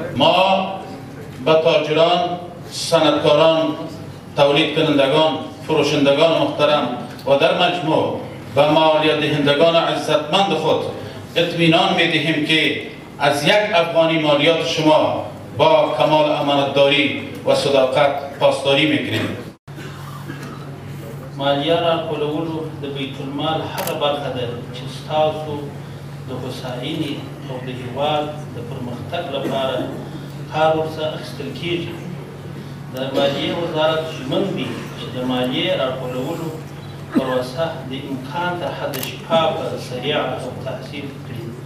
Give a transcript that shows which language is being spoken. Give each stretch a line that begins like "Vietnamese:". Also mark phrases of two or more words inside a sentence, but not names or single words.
Persian: ما به تاجران، صنعتکاران، تولید کنندگان، فروشندگان محترم و در مجموع به مالیات دهندگان عزتمند خود اطمینان می‌دهیم که از یک افغانی مالیات شما با کمال امانتداری و صداقت پاسداری می‌کنیم.
Pashto: مالیه راټولولو د بیت المال هغه برخه ده چې ستاسو د هوساینې او د هېواد د پرمختګ لپاره کار ورڅخه اخیستل کېږي. د مالیې وزارت ژمن دی چې د مالیې راټولولو پروسه د امکان تر حده شفافه، سریعه او تحصیل کړي.